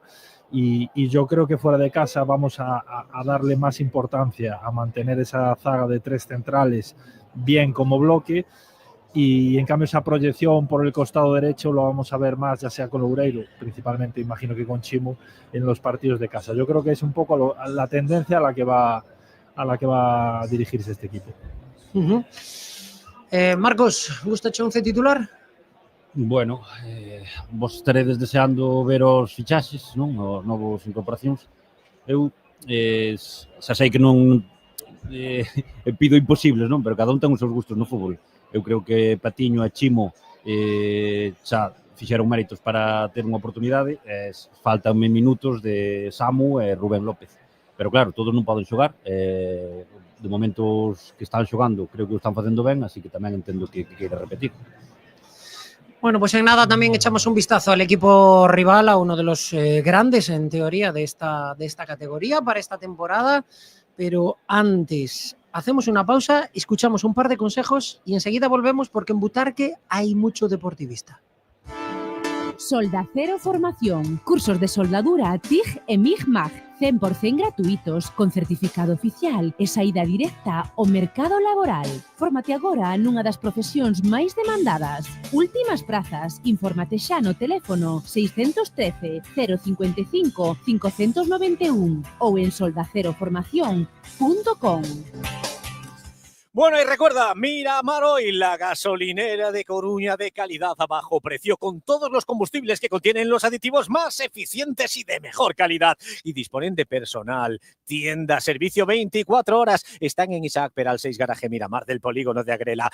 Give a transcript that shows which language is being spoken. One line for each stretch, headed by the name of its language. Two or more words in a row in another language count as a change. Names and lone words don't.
Spanish: Y yo creo que fuera de casa vamos a darle más importancia a mantener esa zaga de 3 centrales bien como bloque, y en cambio esa proyección por el costado derecho lo vamos a ver más, ya sea con Loureiro, principalmente imagino que con Chimo, en los partidos de casa. Yo creo que es un poco la tendencia a la que va a dirigirse este equipo.
Galician: Marcos, gustache 11 titular? Bueno, vos estaredes deseando ver os fichaxes, non? Os novos incorporacións. Eu xa sei que non pido imposibles, non? Pero cada un ten os seus gustos no fútbol. Eu creo que Patiño e Chimo xa fixeron méritos para ter unha oportunidade. Faltanme minutos de Samu e Rubén López. Pero claro, todos non poden xogar. De momentos que están xogando, creo que o están facendo ben, así que tamén entendo que queira repetir.
Spanish: Bueno, pues en nada también echamos un vistazo al equipo rival, a uno de los grandes, en teoría, de esta categoría para esta temporada. Pero antes, hacemos una pausa, escuchamos un par de consejos y enseguida volvemos porque en Butarque hay mucho deportivista.
Galician: Soldacero Formación. Cursos de soldadura TIG e MIG-MAG. 100% gratuitos, con certificado oficial e saída directa ao mercado laboral. Fórmate agora nunha das profesións máis demandadas. Últimas prazas. Infórmate xa no teléfono 613 055 591 ou en soldaceroformación.com.
Spanish: Bueno, y recuerda, Miramar Oil, la gasolinera de Coruña de calidad a bajo precio, con todos los combustibles que contienen los aditivos más eficientes y de mejor calidad. Y disponen de personal, tienda, servicio 24 horas. Están en Isaac Peral 6 Garaje Miramar del polígono de Agrela.